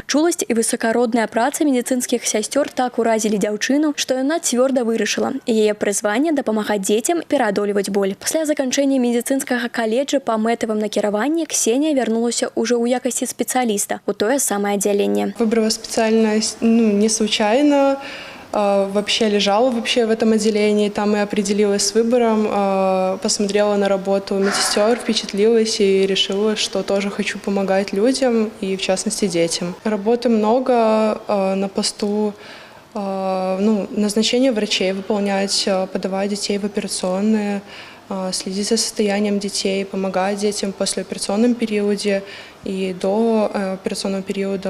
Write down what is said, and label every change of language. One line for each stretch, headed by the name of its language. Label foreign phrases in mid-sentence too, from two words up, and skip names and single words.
Belarusian: Чуласць і высакародная праца медыцынскіх сясцёр так уразілі дзяўчыну, што яна цвёрда вырашыла. Яе прызванне дапамагаць дзецям пераадольваць боль. Пасля заканчэння медыцынскага каледжа па мэтавым накіраванні Ксения вярнулася ўжо ў якасці спецыяліста ў тое самае аддзяленне.
Russian: Выбрала специальность не случайно. Вообще лежала в этом отделении, там и определилась с выбором, посмотрела на работу медсестер, впечатлилась и решила, что тоже хочу помогать людям и в частности детям. Работы много на посту, назначение врачей выполнять, подавать детей в операционные, следить за состоянием детей, помогать детям в послеоперационном периоде и до операционного периода.